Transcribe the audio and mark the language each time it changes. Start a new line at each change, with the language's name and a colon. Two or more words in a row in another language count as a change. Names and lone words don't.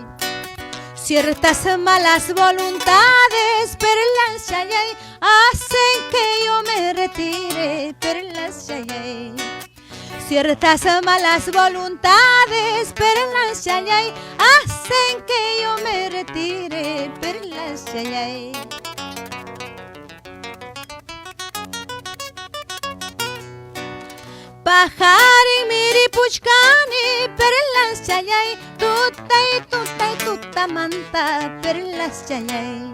Spanish: Ciertas malas voluntades, perlas chayay, hacen que yo me retire, perlas chayay. Ciertas malas voluntades, perlas chayay, hacen que yo me retire, perlas chayay.
Quechua: Pajarin miripuchkani, perlas chayay, tuta manta, perlas chayay.